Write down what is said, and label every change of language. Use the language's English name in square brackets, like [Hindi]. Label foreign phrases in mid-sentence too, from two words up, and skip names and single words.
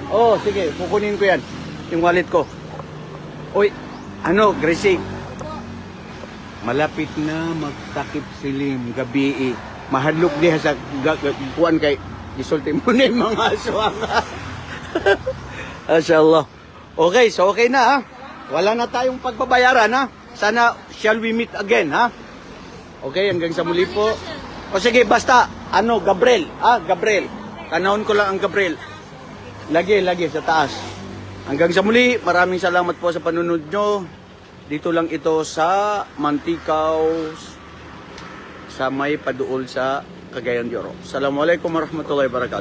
[Filipino] Oh, sige, kukunin ko yan, yung wallet ko. Uy, Gracie, malapit na magtakip silim gabi. [Cebuano] Mahadlok diha sa kuan kay isulti mo na [Filipino] yung mga aswang. Mashallah. Okay, so okay na ha. Wala na tayong pagbabayaran ha. Sana [English] shall we meet again [Filipino] ha. Okay, hanggang sa muli po. O sige, basta Gabriel, Gabriel. [Cebuano] Tanawon ko lang ang Gabriel. Lagi sa taas. [Filipino] Hanggang sa muli, maraming salamat po sa panunod nyo. Dito lang ito sa Mantikaw, sa may paduol sa Cagayan de Oro. [Arabic] السلام عليكم ورحمة الله وبركاته.